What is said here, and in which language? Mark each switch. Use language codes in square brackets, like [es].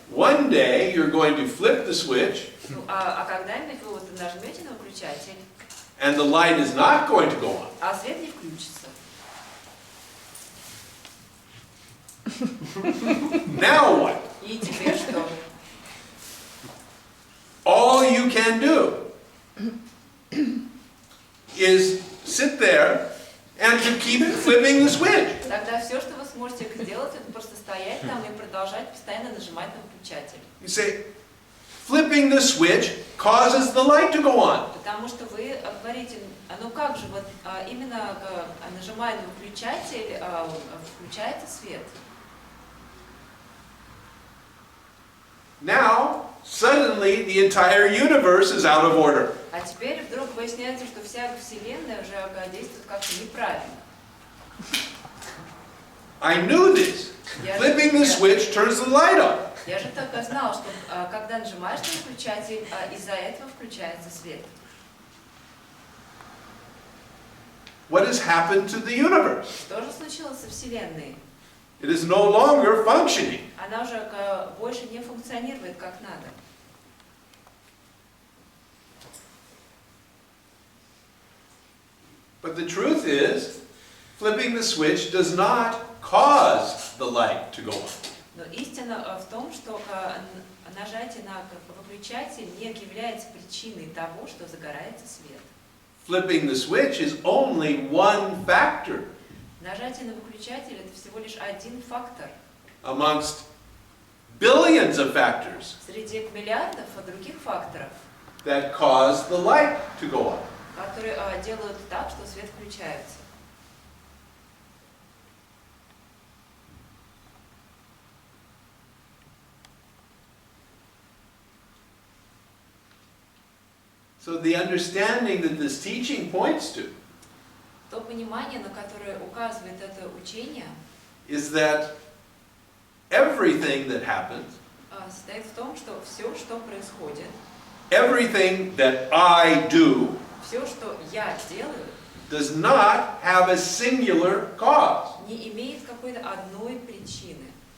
[en] one day you're going to flip the switch [ru] А когда-нибудь вы вот нажмете на выключатель, [en] and the light is not going to go on. [ru] а свет не включится. [en] Now what? [ru] И теперь что? [en] All you can do is sit there and to keep flipping the switch. [ru] Тогда все, что вы сможете сделать, это просто стоять там и продолжать постоянно нажимать на выключатель. [en] You say, flipping the switch causes the light to go on. [ru] Потому что вы говорите, ну как же, вот именно нажимая на выключатель, включается свет. [en] Now, suddenly the entire universe is out of order. [ru] А теперь вдруг выясняется, что вся Вселенная уже действует как-то неправильно. [en] I knew this. Flipping the switch turns the light on. [ru] Я же только знал, что когда нажимаешь на выключатель, из-за этого включается свет. [en] What has happened to the universe? [ru] Что же случилось со Вселенной? [en] It is no longer functioning. [ru] Она уже больше не функционирует как надо. [en] But the truth is, Flipping the switch does not cause the light to go on. [ru] Но истина в том, что нажатие на выключатель не является причиной того, что загорается свет. [en] Flipping the switch is only one factor [ru] Нажатие на выключатель – это всего лишь один фактор [en] amongst billions of factors [ru] среди миллиардов других факторов, [en] that cause the light to go on. [ru] которые делают так, что свет включается. [en] So the understanding that this teaching points to [ru] То понимание, на которое указывает это учение, [en] is that everything that happens, [ru] состоит в том, что все, что происходит, [en] everything that I do, [ru] все, что я делаю, [en] does not have a singular cause, [ru] не имеет какой-то одной причины.